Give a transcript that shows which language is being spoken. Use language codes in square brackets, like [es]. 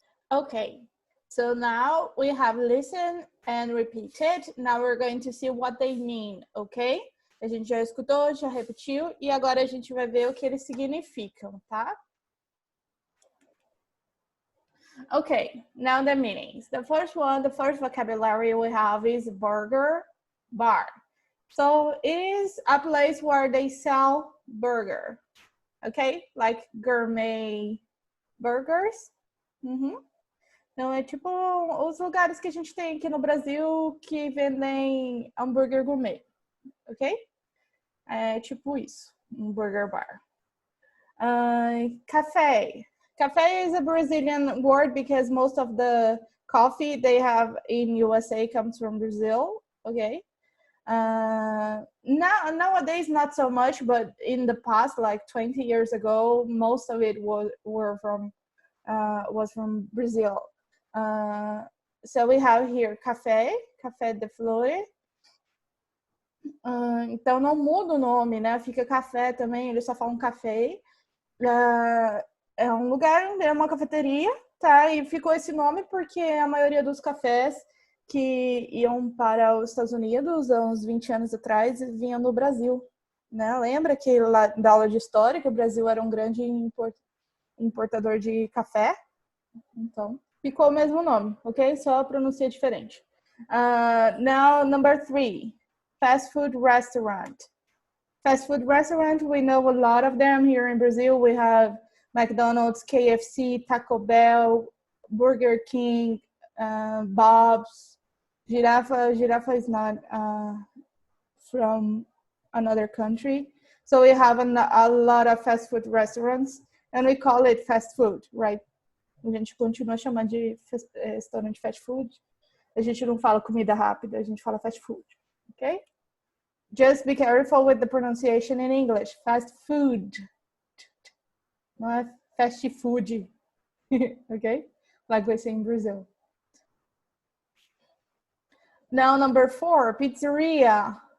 [en] Okay, so now we have listened and repeated. Now we're going to see what they mean, okay? [pt] A gente já escutou, já repetiu, e agora a gente vai ver o que eles significam, tá? [en] Okay, now the meanings. The first vocabulary we have is burger bar. So it is a place where they sell burger, okay? Like gourmet burgers. [pt] Então, é tipo os lugares que a gente tem aqui no Brasil que vendem hambúrguer gourmet, ok? É tipo isso, um burger bar. [en] Café. Café is a Brazilian word because most of the coffee they have in USA comes from Brazil, okay? Nowadays, not so much, but in the past, like 20 years ago, most of it was from Brazil. So we have here café de flores. [pt] Então não muda o nome, né? Fica café também, eles só falam café. É um lugar, é uma cafeteria, tá? E ficou esse nome porque a maioria dos cafés que iam para os Estados Unidos há uns 20 anos atrás vinham no Brasil, né? Lembra que lá da aula de história que o Brasil era um grande importador de café? Então, ficou o mesmo nome, ok? Só a pronúncia diferente. [en] Now, number 3, fast food restaurant. Fast food restaurant, we know a lot of them here in Brazil. We have McDonald's, KFC, Taco Bell, Burger King, Bob's. Giraffa is not from another country. So we have a lot of fast food restaurants, and we call it fast food, right? [pt] A gente continua chamando de restaurante fast food. A gente não fala comida rápida, a gente fala fast food, okay? [en] Just be careful with the pronunciation in English. Fast food. [pt] Não é fast food, [en] okay? Like we say in Brazil. Now, number 4, pizzeria.